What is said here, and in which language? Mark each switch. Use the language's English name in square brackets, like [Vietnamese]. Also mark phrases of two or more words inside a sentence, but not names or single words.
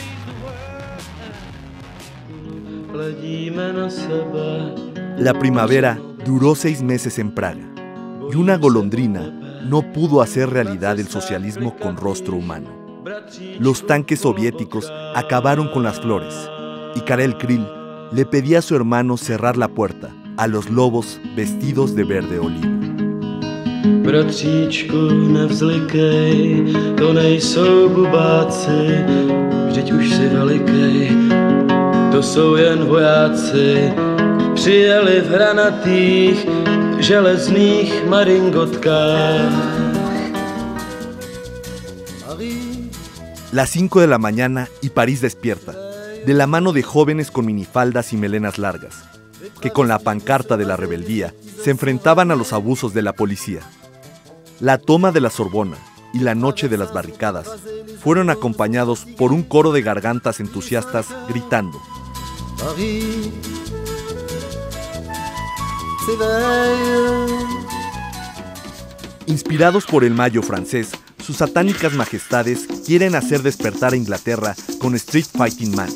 [Spanish] La primavera duró 6 meses en Praga, y una golondrina no pudo hacer realidad el socialismo con rostro humano. Los tanques soviéticos acabaron con las flores, y Karel Kryl le pedía a su hermano cerrar la puerta a los lobos vestidos de verde olivo. [Czech] Bratříčku, nevzlikej, to nejsou bubáci, vždyť už si velikej, to jsou jen vojáci, přijeli v hranatých, železných maringotkách. [Spanish] Las 5 de la mañana y París despierta, de la mano de jóvenes con minifaldas y melenas largas, que con la pancarta de la rebeldía se enfrentaban a los abusos de la policía. La toma de la Sorbona y la noche de las barricadas fueron acompañados por un coro de gargantas entusiastas gritando: Inspirados por el Mayo francés, sus satánicas majestades quieren hacer despertar a Inglaterra con Street Fighting Man.